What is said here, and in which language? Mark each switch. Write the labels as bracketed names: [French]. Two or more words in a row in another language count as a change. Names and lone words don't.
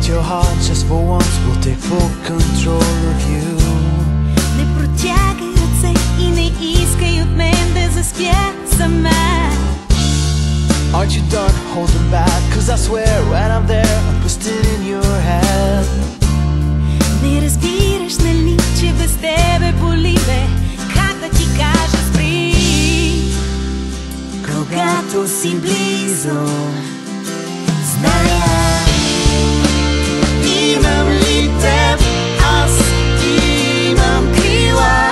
[English] heart just for once will take full control of you. [Bulgarian] Не протягай ръце и не искай от мен да заспя сама. [English] Aren't you done holding back? Cause I swear when I'm there I'm twisted in your head. [Bulgarian] Не разбираш, нали, че без тебе боли, бе. Как да ти кажа спри? Когато си близо, зная, имам ли теб, аз имам крила.